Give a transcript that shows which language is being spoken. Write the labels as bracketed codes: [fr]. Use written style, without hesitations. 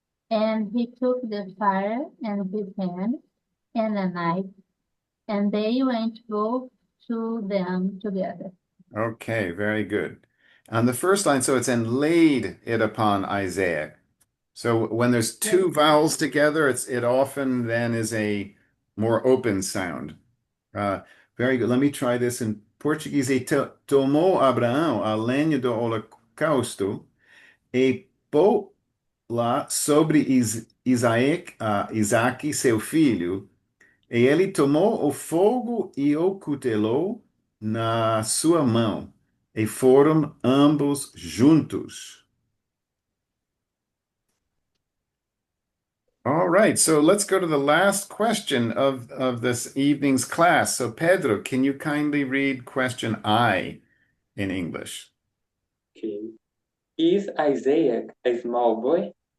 [en] And he took the fire in his hand and a knife, and they went both to them together. Okay, very good. On the first line, so it's and laid it upon Isaiah. So when there's Yes. two vowels together, it often then is a more open sound. Uh, Very good. Let me try this in Portuguese. [pt] Tomou Abraão a lenha do holocausto e pô-la sobre Isaque, seu filho, e ele tomou o fogo e o cutelou na sua mão, e foram ambos juntos. [en] All right, so let's go to the last question of this evening's class. So, Pedro, can you kindly read question I in English? Okay. Is Isaac a small boy?